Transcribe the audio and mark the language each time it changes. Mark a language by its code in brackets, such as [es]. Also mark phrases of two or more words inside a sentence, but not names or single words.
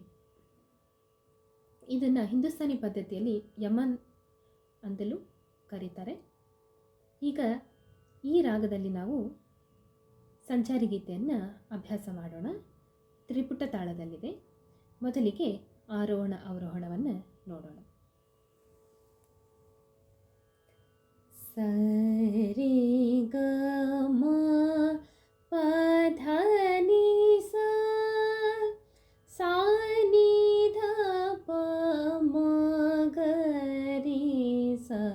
[kn] ಇದನ್ನು ಹಿಂದೂಸ್ತಾನಿ ಪದ್ಧತಿಯಲ್ಲಿ ಯಮನ್ ಅಂತಲೂ ಕರೀತಾರೆ. ಈಗ ಈ ರಾಗದಲ್ಲಿ ನಾವು ಸಂಚಾರಿ ಗೀತೆಯನ್ನು ಅಭ್ಯಾಸ ಮಾಡೋಣ. ತ್ರಿಪುಟ ತಾಳದಲ್ಲಿದೆ. ಮೊದಲಿಗೆ ಆರೋಹಣ ಅವರೋಹಣವನ್ನು ನೋಡೋಣ. ಸರಿ ಗ ಮ ಪ ಧ ನಿ ಸ ಸಾ ನಿ ಧ ಪ ಮ ಗ ರಿ ಸ